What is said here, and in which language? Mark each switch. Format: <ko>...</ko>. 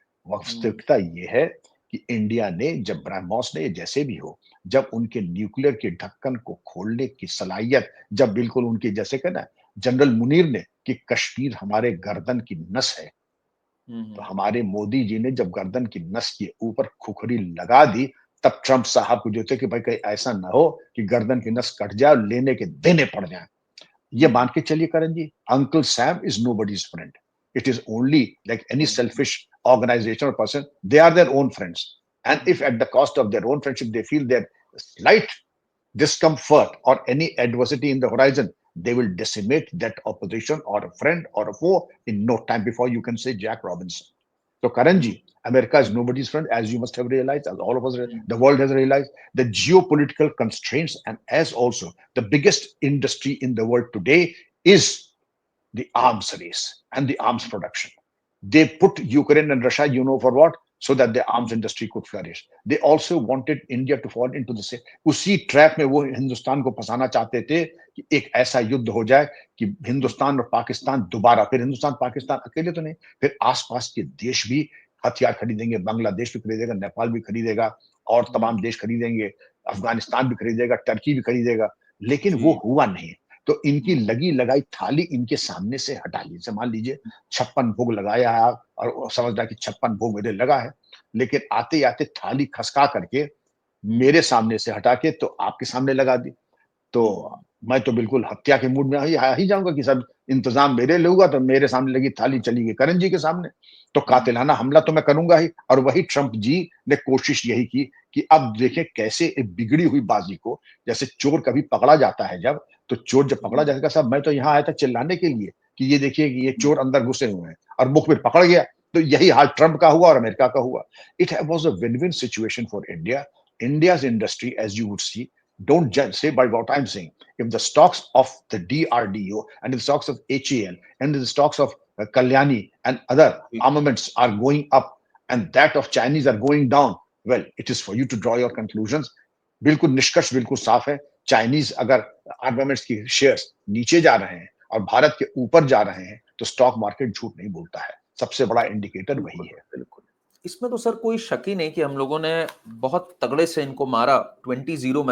<hi>वास्तविकता ये है कि इंडिया ने, जब ब्रह्मोस ने, जैसे भी हो, जब उनके न्यूक्लियर के ढक्कन को खोलने की सलाहियत, जब बिल्कुल उनके जैसे कहना जनरल मुनीर ने कि कश्मीर हमारे गर्दन की नस है, तो हमारे मोदी जी ने जब गर्दन की नस के ऊपर खुखरी लगा दी, तब ट्रंप साहब को जो थे कि भाई कहीं ऐसा ना हो कि गर्दन की नस कट जाए और लेने के देने पड़ जाए. ये मान के चलिए करण जी,</hi> <en>Uncle Sam is nobody's friend. It is only like any selfish organization or person, they are their own friends. And if at the cost of their own friendship, they feel their slight discomfort or any adversity in the horizon, they will decimate that opposition or a friend or a foe in no time before you can say Jack Robinson. So Karan ji, America is nobody's friend, as you must have realized, as all of us, the world has realized. The geopolitical constraints, and as also the biggest industry in the world today is the arms race and the arms production. They put Ukraine and Russia, you know for what? So that the arms industry could flourish. They also wanted India to fall into the same.</en> <hi>उसी trap में वो हिंदुस्तान को फंसाना चाहते थे कि एक ऐसा युद्ध हो जाए कि हिंदुस्तान और पाकिस्तान दोबारा, फिर हिंदुस्तान पाकिस्तान अकेले तो नहीं, फिर आसपास के देश भी हथियार खरीदेंगे, बांग्लादेश भी खरीदेगा, नेपाल भी खरीदेगा, और तमाम देश खरीदेंगे, अफगानिस्तान भी खरीदेगा, टर्की भी खरीदेगा. लेकिन वो हुआ नहीं. तो इनकी लगी लगाई थाली इनके सामने से हटा लीजिए। मान लीजिए 56 भोग लगाया है आप और समझ रहा कि 56 भोग मेरे लगा है, लेकिन आते आते थाली खसका करके मेरे सामने से हटा के तो आपके सामने लगा दी। तो मैं तो बिल्कुल हत्या के मूड में आ ही जाऊंगा कि सब इंतजाम मेरे लिए हुआ, तो मेरे सामने लगी थाली चली गई करण जी के सामने, तो कातिलाना हमला तो मैं करूंगा ही। और वही ट्रंप जी ने कोशिश यही की कि अब देखें कैसे एक बिगड़ी हुई बाजी को, जैसे चोर कभी पकड़ा जाता है जब, तो चोर जब पकड़ा जाएगा, साहब मैं तो यहाँ आया था चिल्लाने के लिए कि ये देखिए कि ये चोर अंदर घुसे हुए हैं, और मुखबिर पकड़ गया। तो यही हाल ट्रंप का हुआ और अमेरिका का हुआ।</hi> <en>It was a win win situation for India. India's industry, as you would see, don't judge, say by what I'm saying. If the stocks of the DRDO and the stocks of HAL and the stocks of Kalyani and other armaments are going up and that of Chinese are going down, well, it is for you to draw your conclusions.</en> <hi>बिल्कुल निष्कर्ष बिल्कुल साफ है। Chinese अगर armaments की shares नीचे जा रहे हैं और भारत के ऊपर जा रहे हैं, तो स्टॉक मार्केट झूठ नहीं बोलता है। सबसे बड़ा इंडिकेटर वही है। बिल्कुल। इसमें तो सर कोई शक ही नहीं कि हम लोगों ने बहुत तगड़े से इनको मारा 20-0।</hi>